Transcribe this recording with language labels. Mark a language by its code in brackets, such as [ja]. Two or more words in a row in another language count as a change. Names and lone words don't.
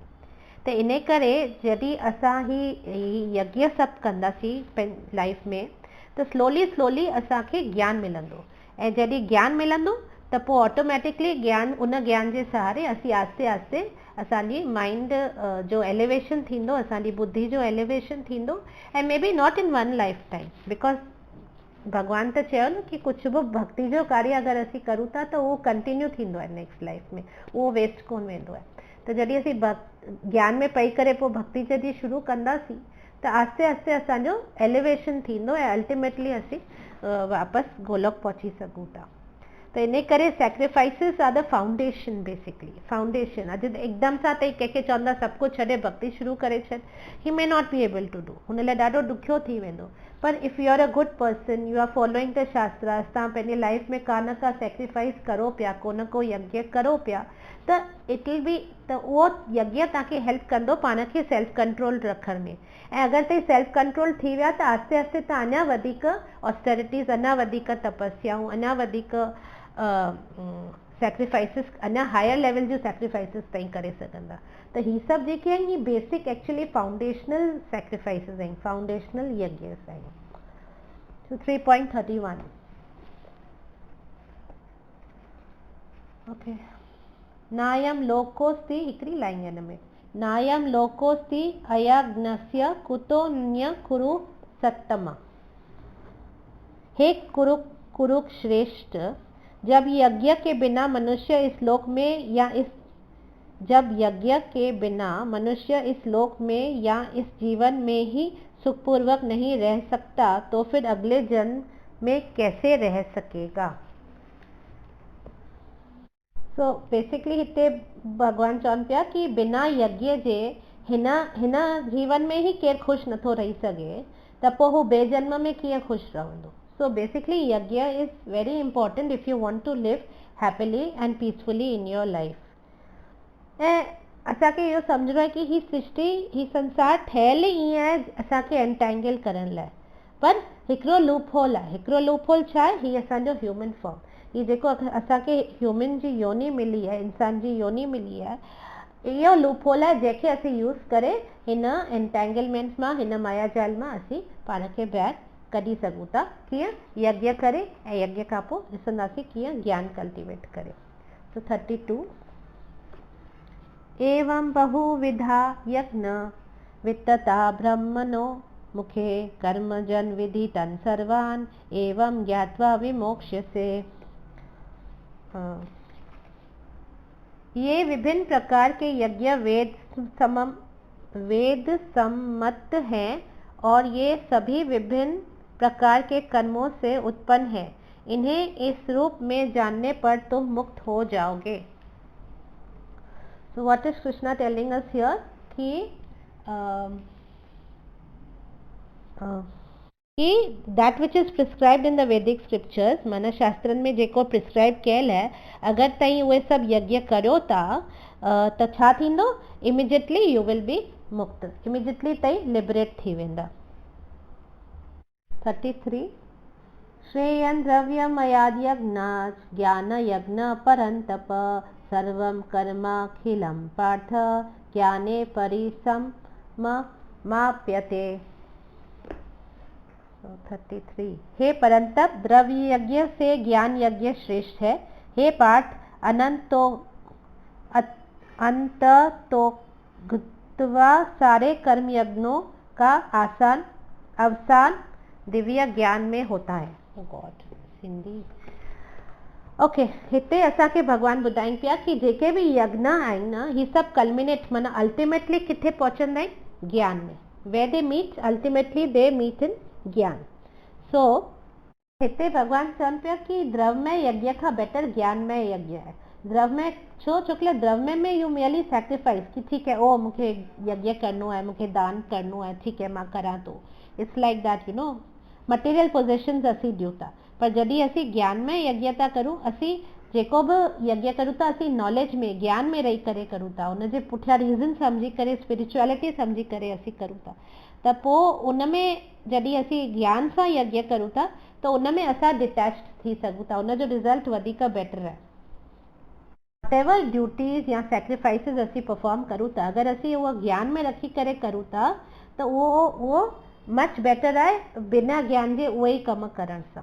[sd] त इन करे जॾहिं असां ही यज्ञ सभु कंदासीं लाइफ में, त स्लोली असांखे ज्ञान मिलंदो ऐं जॾहिं ज्ञान मिलंदो त पोइ ऑटोमेटिकली उन ज्ञान जे सहारे असीं आस्ते आस्ते असांजी माइंड जो एलिवेशन थींदो, असांजी बुद्धि जो एलिवेशन थींदो ऐं [en] may be not in one life time, because [sd] भगवान त चयो न कि कुझु बि भक्ति जो कार्य अगरि असीं करूं था त उहो कंटिन्यू थींदो आहे [en] next life [sd] में, उहो वेस्ट कोन वेंदो आहे। त जॾहिं असीं ज्ञान में पई करे पोइ भक्ति जॾहिं शुरू कंदासीं त आस्ते आस्ते असांजो एलिवेशन थींदो ऐं अल्टीमेटली असीं वापसि गोलोक पहुची सघूं था। त इन करे [en] sacrifices are the foundation, basically foundation. [sd] अॼु एकदम सां तई कंहिंखे चवंदा सभु कुझु छॾे भक्ति शुरू करे छॾ, [en] he may not be able to do, [sd] हुन लाइ ॾाढो ॾुखियो थी वेंदो। [en] पर if you are a good person, you are following the shastras, [sd] तव्हां पंहिंजे लाइफ में का न का सैक्रिफाइस करो पिया, को न को यज्ञ करो पिया, त [en] it will be, [sd] त उहो यज्ञ तव्हांखे हेल्प कंदो पाण खे [en] self control [sd] रखण में। ऐं अगरि तव्हां [en] self control [sd] थी विया त आस्ते आस्ते तव्हां अञा वधीक ऑस्टेरिटीज़, अञा वधीक तपस्याऊं, अञा वधीक सैक्रिफाइसिस, अञा [en] higher level [sd] जूं सैक्रिफाइसिस ताईं करे सघंदा। त ही सभु जेके आहिनि, ही [en] basic actually foundational sacrifices [sd] आहिनि, फाउंडेशनल यज्ञस आहिनि। 3.31 ओके। [sa] नायम लोकोस्ति, [sd] हिकिड़ी लाइन हिन में, [sa] नायम लोकोस्ति अयज्ञस्य कुतोऽन्य कुरु सत्तमा। [hi] हे कुरुश्रेष्ठ, जब यज्ञ के बिना मनुष्य इस लोक में या इस जब यज्ञ के बिना मनुष्य इस लोक में या इस जीवन में ही सुखपूर्वक नहीं रह सकता तो फिर अगले जन्म में कैसे रह सकेगा। [sd] सो बेसिकली हिते भगवान चवनि पिया कि बिना यज्ञ जे हिन हिन जीवन में ही केरु ख़ुशि नथो रही सघे त पोइ हू ॿिए जन्म में कीअं ख़ुशि रहंदो। [en] so basically yajna is very important if you want to live happily and peacefully in your life. [sd] ऐं असांखे इहो सम्झणो आहे कि ही सृष्टि ही संसार ठहियल ईअं आहे असांखे एंटेंगल करण लाइ, पर हिकिड़ो [en] loop hole [sd] आहे। हिकिड़ो [en] loop hole [sd] छा आहे? ही असांजो [en] human form, [sd] ही जेको असांखे ह्यूमन जी योनी मिली आहे, इंसान जी योनी मिली आहे, इहो [en] loop hole [sd] आहे जंहिंखे असीं यूज़ करे हिन एंटेंगलमेंट मां, हिन मायाजाल मां असीं पाण खे ॿाहिरि कढी सघूं था। कीअं? यज्ञ करे, ऐं यज्ञ खां पोइ ॾिसंदासीं कीअं ज्ञान कल्टिवेट करे। [sa] तो 32 एवं बहुविधा यज्ञ वित्तता ब्रह्मणो मुखे कर्मजन विधि तन सर्वान एवं ज्ञात्वा विमोक्ष्यसे। [hi] ये विभिन्न प्रकार के यज्ञ वेद सम्मत हैं और ये सभी विभिन्न प्रकार के कर्मों से उत्पन्न है। इन्हें इस रूप में जानने पर तुम मुक्त हो जाओगे। [en] So what is Krishna telling us here? कि that which is prescribed in the Vedic scriptures, [sd] माना शास्त्रन में जेको प्रिस्क्राइब कयल है, अगर तई उहे सब यज्ञ करो था त छा थींदो? [en] immediately you will be mukt, immediately [sd] तई लिबरेट थी वेंदा। [sa] 33 श्रेयन् द्रव्यमयाद्यज्ञात् ज्ञान यज्ञ परन्तप सर्वं कर्माखिलं पार्थ ज्ञाने परिसमाप्यते। [hi] 33 हे परंतप द्रव्य यज्ञ से ज्ञान यज्ञ श्रेष्ठ है। हे पार्थ अंततोगत्वा सारे कर्म यज्ञों का अवसान दिव्य ज्ञान में होता है। [sd] गॉड सिंधी ओके हिते असांखे भगवान ॿुधाइनि पिया कि जेके भी यज्ञ आहिनि न, ही सब कल्मिनेट माना अल्टीमेटली किथे पहुचंदा आहिनि? ज्ञान में। [en] where they meet ultimately they meet in gyan. [sd] सो हिते भगवान चवनि पिया कि द्रव्यमय यज्ञ खां बेटर ज्ञानमय यज्ञ है। द्रव्यमय छो? छोकि द्रव्य में [en] you merely sacrifice [sd] कि ठीक है ओ मूंखे यज्ञ करणो है, मूंखे दान करणो है, ठीक है मां करां थो। [en] it's like that, you know, material possessions [sd] असीं ॾियूं था। पर जॾहिं असीं ज्ञानमय यज्ञ था करूं, असीं जेको बि यज्ञ करूं था असीं नॉलेज में, ज्ञान में रही करे करूं था, उनजे पुठियां रीज़न सम्झी करे, स्पिरिचुअलिटी सम्झी करे असीं करूं था। त पोइ उनमें जॾहिं असीं ज्ञान सां यज्ञ करूं था त उनमें असां डिटैच्ड थी सघूं था, उनजो रिज़ल्ट वधीक बेटर आहे। [en] whatever duties [sd] या सैक्रिफाइसिस असीं परफॉर्म करूं था, अगरि असीं उहो ज्ञान में रखी करे करूं था त उहो [en] much better [sd] आहे बिना ज्ञान जे उहे ई कम करण सां।